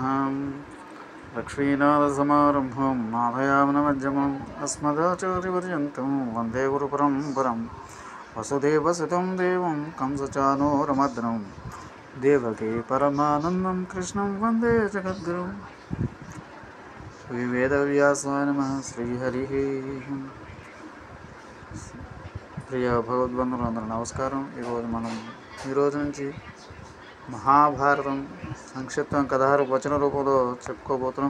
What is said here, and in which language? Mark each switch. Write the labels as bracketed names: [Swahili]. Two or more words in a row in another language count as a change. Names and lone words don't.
[Sanskrit] लक्ष्मीनाथसमारम्भं नाथयामनमध्यमम् अस्मदाचार्यपर्यन्तं वन्दे गुरुपरम्परं। वसुदेवसुतं देवं कंसचानूरमर्दनं देवकी परमानन्दं कृष्णं वन्दे जगद्गुरुं। శ్రీ వేదవ్యాసాయ నమః. శ్రీహరి. [Telugu] ప్రియ భగవద్బంధువులందరూ నమస్కారం. ఈరోజు నుంచి మహాభారతం సంక్షిప్తం 16 వచన రూపంలో చెప్పుకోబోతున్నాం.